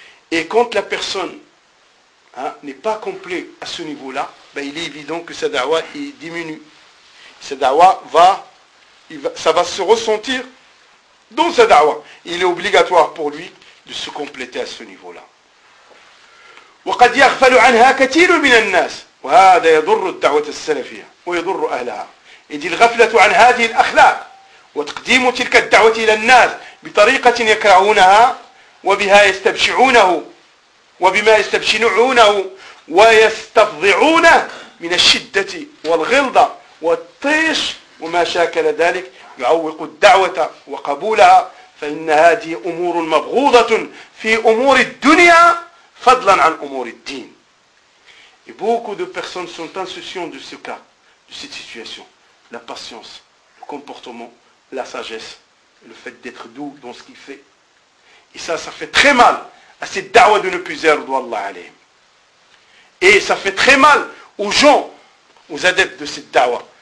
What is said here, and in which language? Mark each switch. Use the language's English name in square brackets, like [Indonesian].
[French] Et quand la personne, hein, n'est pas complète à ce niveau-là, ben il est évident que sa da'wa diminue. Sa da'wa va se ressentir dans sa da'wa. Il est obligatoire pour lui de se compléter à ce niveau-là. [Arabic] وقد يغفل عنها كثير من الناس وهذا يضر الدعوة السلفية ويضر أهلها. إذ الغفلة عن هذه الأخلاق وتقديم تلك الدعوة إلى الناس بطريقة يكرهونها وبها يستبشعونه وبما يستبشعونه ويستفضعونه من الشدة والغلظة والطيش وما شاكل ذلك يعوق الدعوة وقبولها فإن هذه أمور مبغوضة في أمور الدنيا فضلاً عن أمور الدين. [French] Et beaucoup de personnes sont insouciantes de ce cas, de cette situation. La patience, le comportement, la sagesse, le fait d'être doux dans ce qu'il fait. Et ça fait très mal à cette da'wa de ne plus être d'Allah alayhim. Et ça fait très mal aux gens, aux adeptes de cette da'wa.